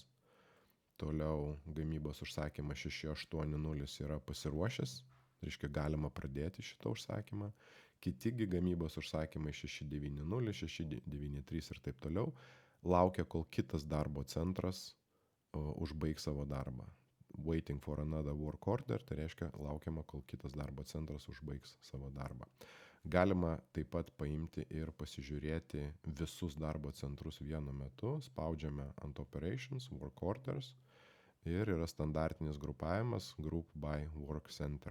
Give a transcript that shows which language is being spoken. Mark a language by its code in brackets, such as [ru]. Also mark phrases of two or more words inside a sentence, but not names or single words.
[lt] Toliau gamybos užsakymas 680 yra pasiruošęs, reiškia galima pradėti šitą užsakymą. Kitigi gamybos užsakymai 690, 693 ir taip toliau laukia, kol kitas darbo centras užbaigs savo darbą. [en] Waiting for another work order, [lt] tai reiškia laukiama, kol kitas darbo centras užbaigs savo darbą. Galima taip pat paimti ir pasižiūrėti visus darbo centrus vienu metu. Spaudžiame ant Operations, Work Orders ir yra standartinis grupavimas Group by Work Center.